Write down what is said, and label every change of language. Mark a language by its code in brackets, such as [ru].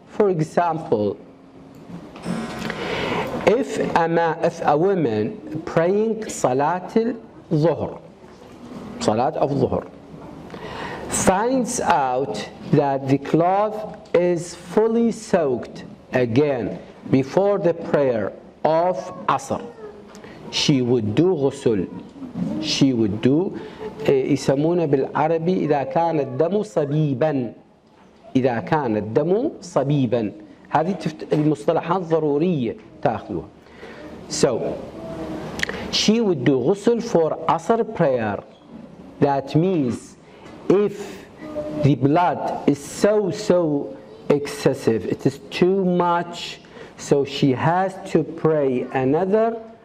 [en] For example, if a woman praying Salat al-Dhuhr, Salat of Dhuhr, finds out that the cloth is fully soaked again before the prayer of Asr, she would do ghusl. She would do [ar] يسمونه بالعربي إذا كان الدم صبيبا. إذا كان الدم صبيبا. هذه المصطلحات ضرورية تأخذوها. [en] So she would do ghusl for Asr prayer. That means if the blood is so excessive, it is too much, so she has to pray another